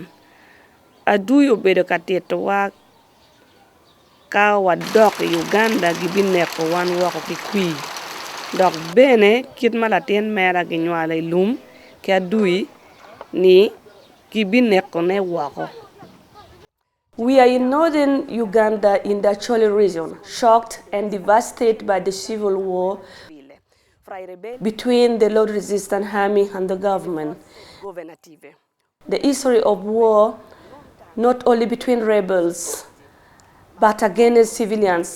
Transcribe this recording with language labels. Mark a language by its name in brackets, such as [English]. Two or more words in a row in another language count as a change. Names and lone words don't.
[Acoli] Adui obedo katito wa ka wadok Uganda gibineko wan wako kikwi. Dok bene kitma latin mera ginywala ilum ke adui ni gibineko ne wako. [English] We are in northern Uganda in the Acholi region, shocked and devastated by the civil war between the Lord Resistance Army and the government. The history of war, not only between rebels, but against civilians.